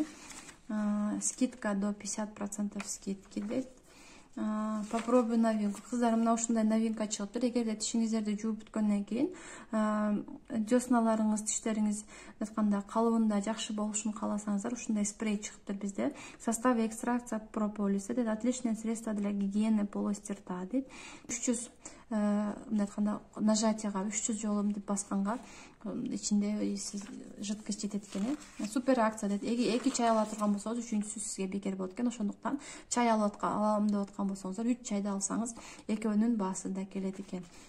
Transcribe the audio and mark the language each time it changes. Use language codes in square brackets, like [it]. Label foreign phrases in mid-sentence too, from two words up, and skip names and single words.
[ru] Скидка до 50% скидки дейт. Попробуй новинку. [ky] Кыздар, мына ушундай новинка чыгыптыр. Эгерде тишиңиздерди жууп бүткөндөн кийин десналарыңыз, тиштериңиз айтканда калыбында жакшы болушун кааласаңыздар, ушундай спрей чыгыптыр bizde. [ru] В составе экстракция прополиса дейт. Отличное средство для гигиены полости рта дейт. [ky] 300 айтканда нажатияга 300 жолу деп басканга ичинде жидкость жетет экен. [ru] Супер акция дейт. [ky] Эки чай ала турган болсоңуз, үчүнчүсү сизге бекер болот экен. Ошондуктан чай алам деп аткан болсоңуздар, 3 чайды алсаңыз, экөөнүн баасы да келет экен.